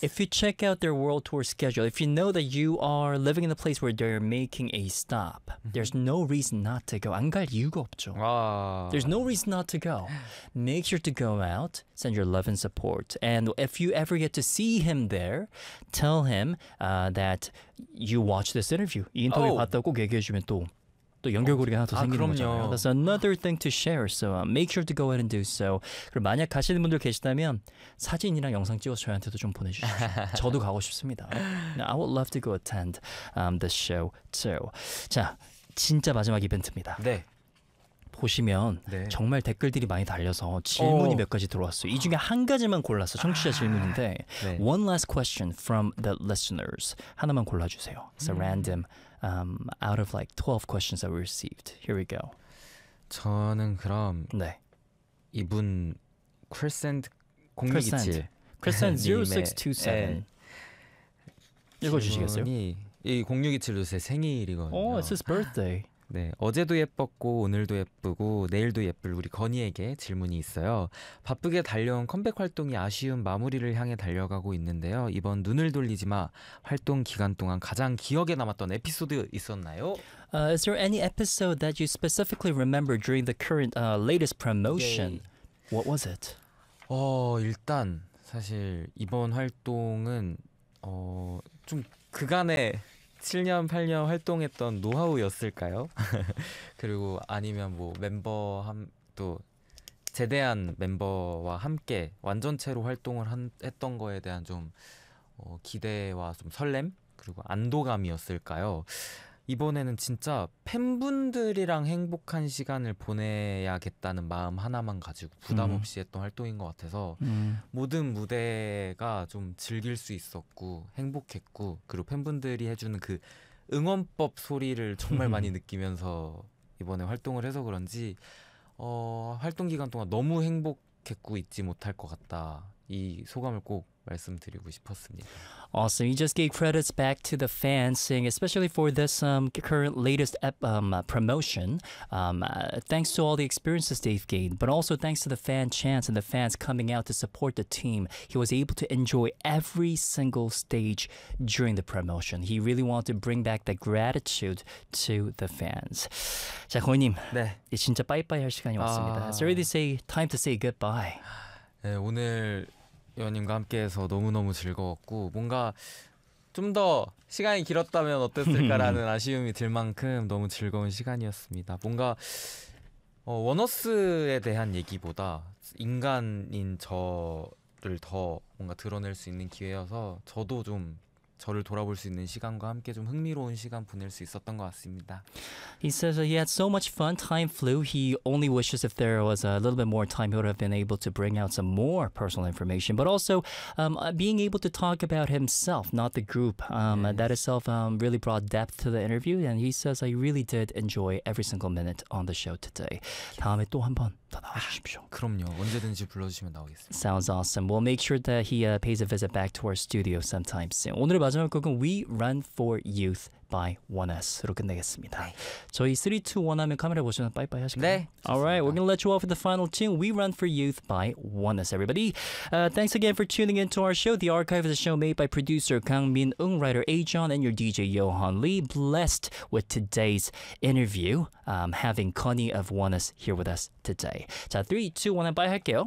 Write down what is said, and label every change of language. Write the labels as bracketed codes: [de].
[en] If you check out their world tour schedule, if you know that you are living in a place where they're making a stop, mm-hmm. there's no reason not to go. [ko] 안 갈 이유가 없죠. [en] There's no reason not to go. Make sure to go out, send your love and support. And if you ever get to see him there, tell him that you watch this interview. [ko] 이 인터뷰 봤다고 얘기해주면 또. 또 연결고리가 하나 더 생기는 거잖아요. [en] That's another thing to share. So make sure to go ahead and do so. [ko] 그리고 만약 가시는 분들 계시다면 사진이랑 영상 찍어서 저희한테도 좀 보내주세요. 저도 가고 싶습니다. [en] Now, I would love to go attend the show too. [ko] 자, 진짜 마지막 이벤트입니다. 네. 보시면 네. 정말 댓글들이 많이 달려서 질문이 몇 가지 들어왔어요. 이 중에 한 가지만 골라서 청취자 질문인데 네. [en] One last question from the listeners. [ko] 하나만 골라주세요. [en] It's a random out of like 12 questions that we received. Here we go. [ko] 저는 그럼 네. 이분 Crescent 0627 Crescent 0627 네. 읽어주시겠어요? 질문이 이 0627 루스의 생일이거든요. [en] Oh, it's his birthday. [ko] 네, 어제도 예뻤고 오늘도 예쁘고 내일도 예쁠 우리 건이에게 질문이 있어요. 바쁘게 달려온 컴백 활동이 아쉬운 마무리를 향해 달려가고 있는데요. 이번 눈을 돌리지 마 활동 기간 동안 가장 기억에 남았던 에피소드 있었나요? [en] Is there any episode that you specifically remember during the current latest promotion? 네. What was it? [ko] 일단 사실 이번 활동은 좀 그간에 7년, 8년 활동했던 노하우였을까요? 그리고 아니면 뭐 멤버 또 제대한 멤버와 함께 완전체로 활동을 했던 거에 대한 좀 기대와 좀 설렘? 그리고 안도감이었을까요? 이번에는 진짜 팬분들이랑 행복한 시간을 보내야겠다는 마음 하나만 가지고 부담 없이 했던 활동인 것 같아서 모든 무대가 좀 즐길 수 있었고 행복했고 그리고 팬분들이 해주는 그 응원법 소리를 정말 많이 느끼면서 이번에 활동을 해서 그런지 활동 기간 동안 너무 행복했고 잊지 못할 것 같다 이 소감을 꼭 말씀드리고 싶었습니다. [en] Awesome. You just gave credits back to the fans saying, especially for this current latest promotion, thanks to all the experiences they've gained, but also thanks to the fan chants and the fans coming out to support the team, he was able to enjoy every single stage during the promotion. He really wanted to bring back the gratitude to the fans. [ko] 자, 고인님. 네. 이제 진짜 빠이빠이 할 시간이 왔습니다. [en] It's already time to say goodbye. [ko] 네, 오늘 여원님과 함께해서 너무너무 즐거웠고 뭔가 좀 더 시간이 길었다면 어땠을까라는 아쉬움이 들 만큼 너무 즐거운 시간이었습니다. 뭔가 원어스에 대한 얘기보다 인간인 저를 더 뭔가 드러낼 수 있는 기회여서 저도 좀 저를 돌아볼 수 있는 시간과 함께 좀 흥미로운 시간 보낼 수 있었던 것 같습니다. [en] He says he had so much fun. Time flew. He only wishes if there was a little bit more time, he would have been able to bring out some more personal information. But also being able to talk about himself, not the group. Yes. That itself really brought depth to the interview. And he says, I really did enjoy every single minute on the show today. [ko] 다음에 또 한 번 더 나와주십시오. 그럼요. 언제든지 불러주시면 나오겠습니다. [en] Sounds awesome. We'll make sure that he pays a visit back to our studio sometime soon. [ko] 오늘의 마지막 곡은 We Run For Youth by 1S로 끝내겠습니다. 저희 3, 2, 1 하면 카메라 보시면 빠이빠이 하실까요? 네. [en] Alright, we're gonna let you off with the final tune. We Run For Youth by 1S, everybody. Thanks again for tuning in to our show. The archive is a show made by producer Kang Min-ung, writer A-John, and your DJ Yohan Lee. Blessed with today's interview, having Connie of 1S here with us today. [ko] 자, 3, 2, 1 하면 빠이 할게요.